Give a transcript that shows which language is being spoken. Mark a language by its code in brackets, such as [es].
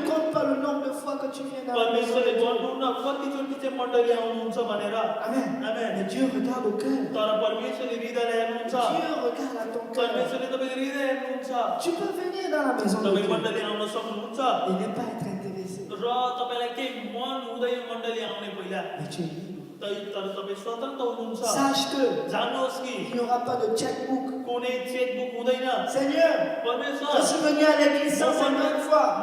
[fr] ne compte pas le nombre de fois que tu viens dans la maison. [ne] परमेश्वरले भन्नुहुन्न कतिचोटि चाहिँ मण्डली आउनुहुन्छ भनेर [fr] Amen. [ne] आमेन [fr] Mais Dieu regarde au cœur. [ne] तर परमेश्वरले हृदयलाई हेर्नुहुन्छ [fr] Dieu regarde à ton cœur. [ne] परमेश्वरले तपाईँको हृदय हेर्नुहुन्छ [fr] Tu peux venir dans la maison de [ne] तपाईँ [fr] Dieu [ne] मण्डली आउन सक्नुहुन्छ [fr] et ne pas être intéressé. [ne] र तपाईँलाई केही मन हुँदैन मण्डली आउने पहिला [fr] Mais tu es libre. [ne] तर तपाईँ स्वतन्त्र हुनुहुन्छ [fr] Sache que [ne] जान्नुहोस् कि [fr] il n'y aura pas de checkbook. [ne] कुनै चेकबुक हुँदैन [fr] Seigneur, [ne] परमेश्वर [fr] je suis venu à l'église 150 fois.